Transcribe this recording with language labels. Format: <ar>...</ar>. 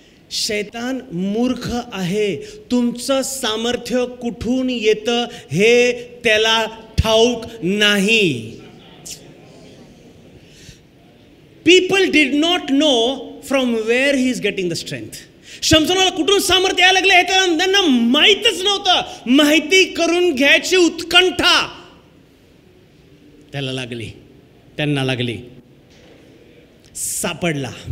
<mr>शैतान मूर्ख आहे. तुमचं सामर्थ्य कुठून येतं हे त्याला ठाऊक नाही.</mr> <en>People did not know from where he is getting the strength.</en> <mr>शमशोनाला कुठून सामर्थ्य यायला लागले हे त्यांना माहीतच नव्हतं. माहिती करून घ्यायची उत्कंठा त्याला लागली, त्यांना लागली. सापडला.</mr>